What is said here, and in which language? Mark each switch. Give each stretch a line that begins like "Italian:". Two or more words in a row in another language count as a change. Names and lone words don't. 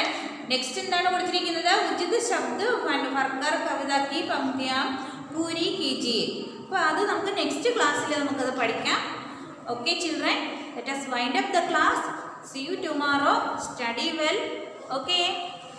Hindi: नेक्स्ट
Malayalam: എന്താണ് കൊടുത്തിരിക്കുന്നത്?
Hindi: उचित शब्द भरकर कविता की पंक्तियां पूरी कीजिए.
Malayalam: അപ്പോൾ അത് നമുക്ക് നെക്സ്റ്റ് ക്ലാസ്സിൽ നമുക്കത് പഠിക്കാം.
English: okay children, let us wind up the class. See you tomorrow. Study well. Okay.